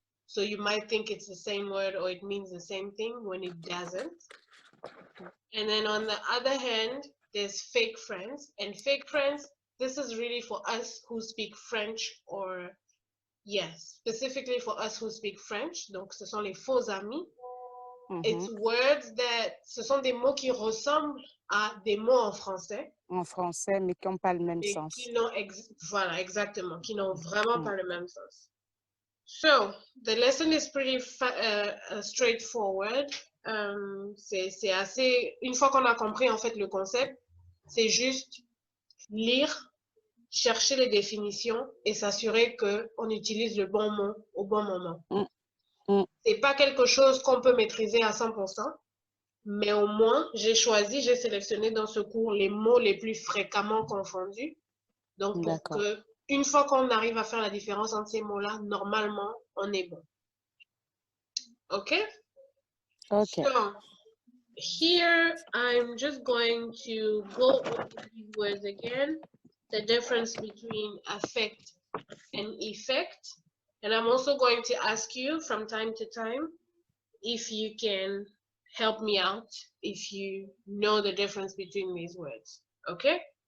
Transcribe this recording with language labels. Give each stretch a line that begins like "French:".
English: So you might think it's the same word or it means the same thing when it doesn't. And then on the other hand, there's fake friends. And fake friends, this is really for us who speak French or, yes, specifically for us who speak French.
French: Donc, ce sont les faux amis.
English: It's words that,
French: ce sont des mots qui ressemblent à des mots en français. En français, mais qui n'ont pas le même Mais sens. qui n'ont, voilà, exactement, qui n'ont vraiment pas le même sens.
English: So, the lesson is pretty straightforward.
French: C'est assez, une fois qu'on a compris en fait le concept, c'est juste lire, chercher les définitions et s'assurer qu'on utilise le bon mot au bon moment. C'est pas quelque chose qu'on peut maîtriser à 100%, mais au moins, j'ai sélectionné dans ce cours les mots les plus fréquemment confondus. Donc, pour que, une fois qu'on arrive à faire la différence entre ces mots-là, normalement, on est bon. OK? OK.
English: So, here, I'm just going to go over these words again. The difference between affect and effect. And I'm also going to ask you from time to time if you can help me out if you know the difference between these words. Okay?